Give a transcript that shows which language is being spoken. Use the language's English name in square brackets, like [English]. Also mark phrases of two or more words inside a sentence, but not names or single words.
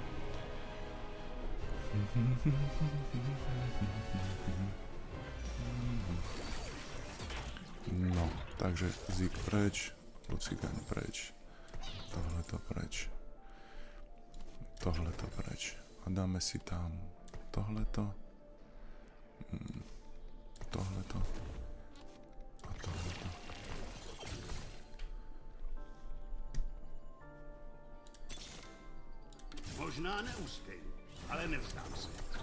[Czech] No, takže Zeke preč, Lucigan preč, tohleto preč, tohleto preč a dáme si tam tohleto, tohleto a tohleto. Možná neuspěju, ale nevzdám se.